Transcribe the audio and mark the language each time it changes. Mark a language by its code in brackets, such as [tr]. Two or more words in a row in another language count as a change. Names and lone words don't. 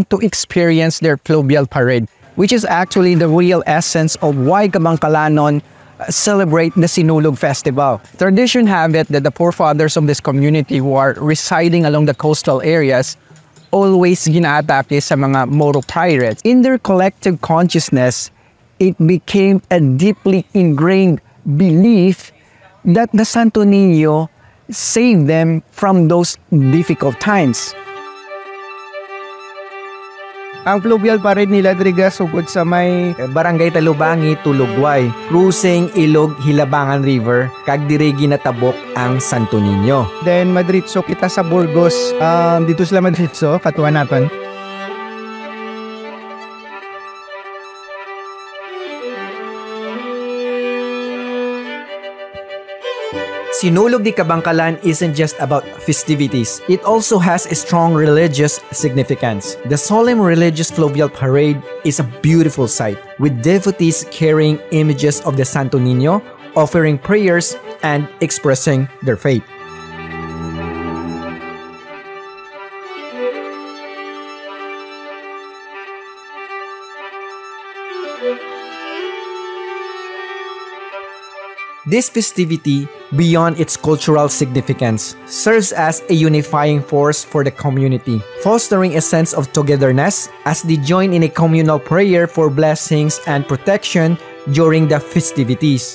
[en] to experience their fluvial parade, which is actually the real essence of why Kabangkalanon celebrate the Sinulog Festival. Tradition have it that the forefathers of this community who are residing along the coastal areas always [hil] ginaatake sa mga Moro [en] pirates. In their collective consciousness, it became a deeply ingrained belief that the Santo Niño save them from those difficult times. [hil] Ang [en] fluvial parade [hil] nila driga sugod sa may Barangay Talubangi, Tulugway, cruising Ilog Hilabangan River, kag diri ginatabok ang Santo Niño. Then madritso kita sa Burgos, [tl] dito sila [hil] madritso, katuwa natin. [en] Sinulog di Kabangkalan isn't just about festivities. It also has a strong religious significance. The solemn religious fluvial parade is a beautiful sight, with devotees carrying images of the Santo Niño, offering prayers, and expressing their faith. This festivity, beyond its cultural significance, serves as a unifying force for the community, fostering a sense of togetherness as they join in a communal prayer for blessings and protection during the festivities.